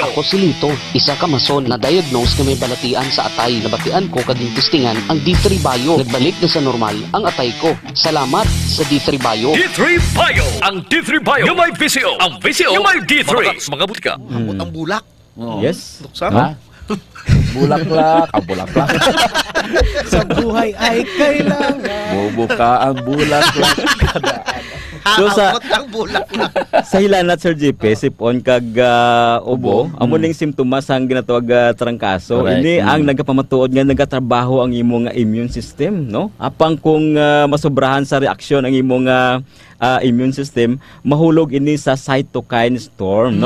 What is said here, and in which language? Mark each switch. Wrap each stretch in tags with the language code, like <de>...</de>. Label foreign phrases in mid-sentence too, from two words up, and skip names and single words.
<hil>Ako si Lito, isa ka mason na diagnose na may balatian sa atay. Nabatian ko kaging testingan ang D3 Bio. Nagbalik na sa normal ang atay ko. Salamat sa D3 Bio. D3 Bio. Ang D3 Bio yung may Physio. Ang Physio yung may D3. Mabakal sa mga butika. ang bulak. Yes. Luksa?</hil> <tl>Ha? Bulaklak, bulaklak. Sa buhay ay kailangan. Bubuka ang bulaklak. So</tl> <hil>Ang bulak na. sa hilanat Sir JP, sipon kag ubo, amo ning simptomas ang ginatawag trangkaso. Correct. Ini ang nagapamatuod nga nagatrabaho ang imong</hil> <en>immune system,</en> <hil>no? Apang kung masobrahan sa reaksyon ang imong</hil> <en>immune system,</en> <hil>mahulog ini sa</hil> <en>cytokine storm.</en>